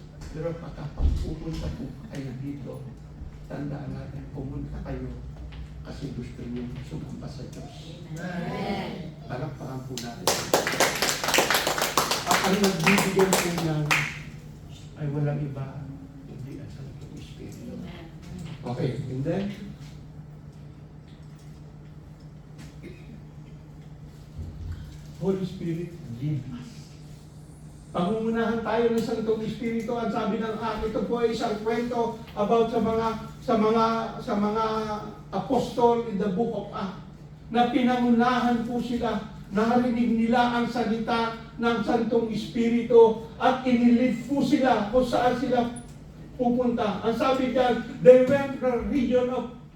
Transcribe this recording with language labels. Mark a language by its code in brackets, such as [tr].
[tl] Pero pagpupunta po kayo dito, tandaan natin, pumunta kayo kasi gusto niyo sumamba sa Diyos. Amen. Palakpakan po natin. Ang nagbibigay po niyan ay walang iba, hindi ang Santong Espiritu. [en] Okay, and then, Holy Spirit, give us. [tl] Pangungunahan tayo ng Santong Espiritu. Ang sabi ng ito po ay isang kwento about sa mga apostol in the book of Acts, na pinangunahan po sila, narinig nila ang salita ng Santong Espiritu at inilid po sila kung saan sila pupunta. Ang sabi diyan, [en] they went from the region of